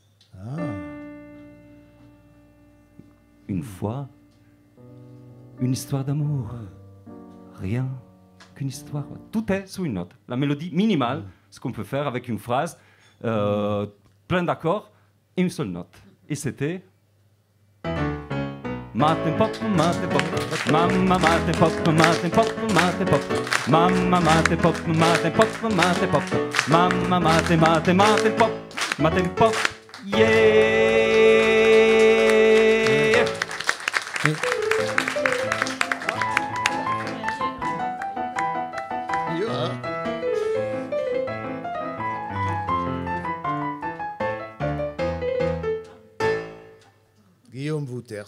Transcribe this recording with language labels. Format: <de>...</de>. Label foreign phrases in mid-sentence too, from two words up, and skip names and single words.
<fr>Une fois, une histoire d'amour. Rien qu'une histoire. Tout est sous une note. La mélodie minimale, ce qu'on peut faire avec une phrase, plein d'accords et une seule note. Et c'était... Mate pop, mamma mate pop, mate pop, mate pop, mamma mate pop, mate pop, mate pop, mamma mate pop, mate pop, yeah. Guillaume Wouters.</fr>